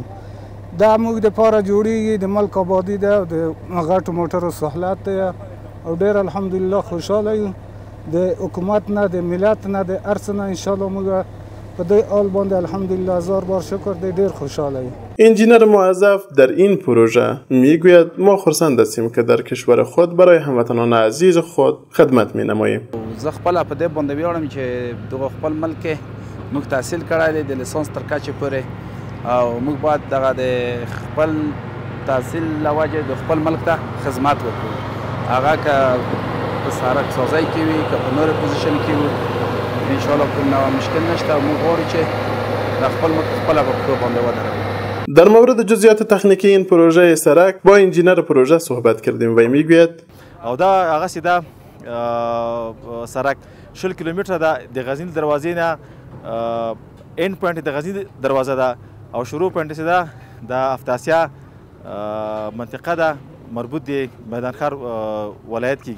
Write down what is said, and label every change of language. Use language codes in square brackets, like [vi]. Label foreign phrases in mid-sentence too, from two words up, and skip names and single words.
[ps] دا موږ دپاره جوړیږي د ملک آبادي ده او د غټو موټرو سهولت دی او ډېر الحمدلله خوشحاله یو. د حکومت نه د ملت نه د هر څه نه انشاءالله موږ په دې حال باندې الحمدلله 1000 بار شکر دی، ډیر خوشحاله یم. [fa] انجینر موظف در این پروژه میگوید ما خرسند هستیم که در کشور خود برای هموطنان عزیز خود خدمت می نماییم. [ps] زه خپله په دې باندې ویاړم چې دغه خپل ملک کې موږ تحصیل کړی دی د لیسانس تر کچې پورې، او موږ باید دغه د خپل تحصیل له وجې د خپل ملک ته خدمت وکړو، هغه که په سړک سازۍ کې وي که په نورې پوزیشن کې وي، انشاءالله کوم نوع مشکل نشته. موږ غواړو چې د خپل ملک خپله په پښو باندې ودروو. [fa] در مورد جزئیات تکنیکی این پروژه سرک با انجینر پروژه صحبت کردیم و میگوید [ps] او دا هغه سیده سرک 40 کیلومتره ده د غزنی دروازې نه [en] end point [ps] د غزنی دروازه ده او شروع پوینټ سیده د افتاسیا منطقه ده مربوط دی میدان ښار ولایت کېږي.